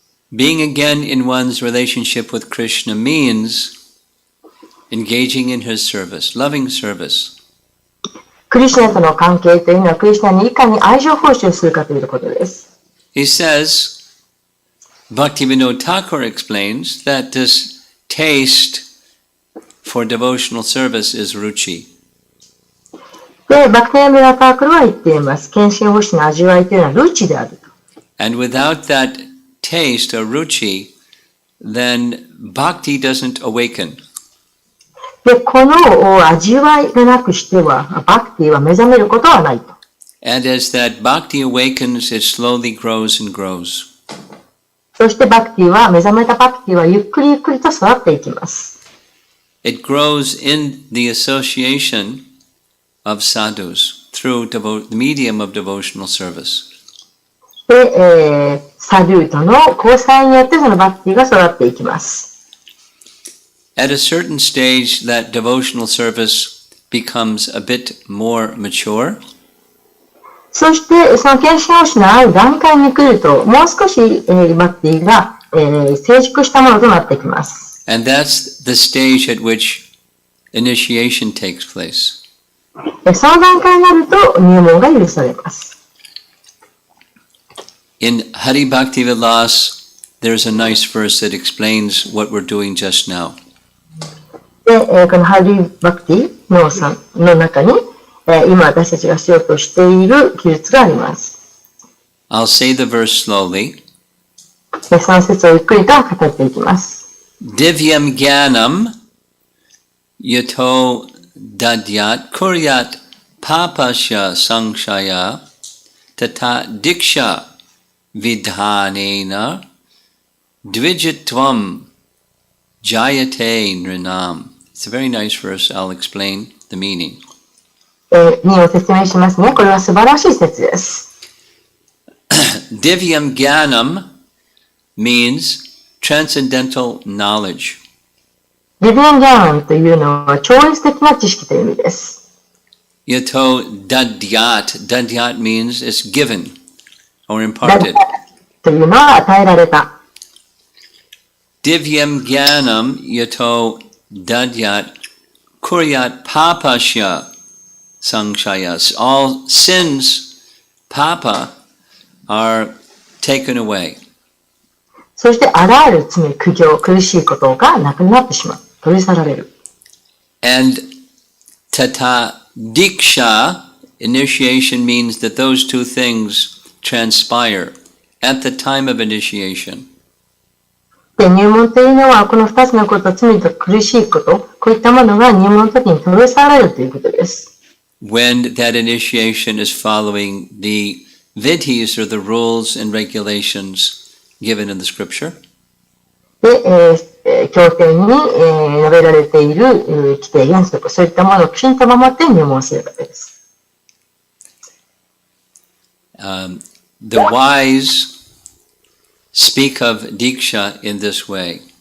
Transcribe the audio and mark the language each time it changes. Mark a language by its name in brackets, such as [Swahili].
[English] Being again in one's relationship with Krishna means engaging in his service, loving service. [Japanese] クリシュナとの関係というのはクリシュナにいかに愛情奉仕をするかということです。 [English] He says, Bhaktivinoda Thakur explains that this taste for devotional service is ruchi. [Japanese] で、バクティナダタークルは言っています。献身奉仕の味わいというのはルチであると。 [English] And without that taste or ruchi, then bhakti doesn't awaken. [Japanese] で、この味わいがなくしては、バクティは目覚めることはないと。 [English] And as that bhakti awakens, it slowly grows and grows. [Japanese] そしてバクティは、目覚めたバクティはゆっくりゆっくりと育っていきます。 [English] It grows in the association of sadhus through the medium of devotional service. [Japanese] で、サドゥとの交際によってそのバクティが育っていきます。 [English] At a certain stage, that devotional service becomes a bit more mature. [Japanese] そして、その献身奉仕のある段階に来ると、もう少し、バクティが、成熟したものとなってきます。 [English] And that's the stage at which initiation takes place. [Japanese] その段階になると入門が許されます。 [English] In Hari Bhakti Vilas, there's a nice verse that explains what we're doing just now. [Japanese] で、このハリー・バクティの中に、今私たちがしようとしている記述があります。 [English] I'll say the verse slowly. [Japanese] その説をゆっくりと語っていきます。 [Sanskrit] Divyam Gyanam Yato Dadyat Kuryat Papasya Sangshaya Tata Diksha Vidhanena Dvijitvam Jayate Nrinam. [English] It's a very nice verse. I'll explain the meaning. [Japanese] 意味を説明しますね。これは素晴らしい説です。 [English] Divyam Gyanam means transcendental knowledge. [Japanese] リビンギャーンというのは超越的な知識という意味です。 [Sanskrit] Yato dadyat. [English] Dadyat means it's given or [Japanese] ダ [English] imparted. [Japanese] ッというのは与えられた。 [Sanskrit] Divyam Gyanam Yato Dadyat Kuryat Papasya Sangshayas. [English] All sins, Papa, are taken away. [Japanese] そしてあらゆる罪、苦行、苦しいことがなくなってしまう。取り去られる。 [English] And Tata Diksha, initiation, means that those two things transpire at the time of initiation. [Japanese] で、入門というのは、この二つのこと、罪と苦しいこと、こういったものが入門の時に取り去られるということです。 [English] When that initiation is following the vidhis or the rules and regulations given in the scripture. [Japanese] で、経典に、述べられている、規定原則、そういったものをきちんと守って入門するわけです。 [English] The wise speak of Diksha in this way.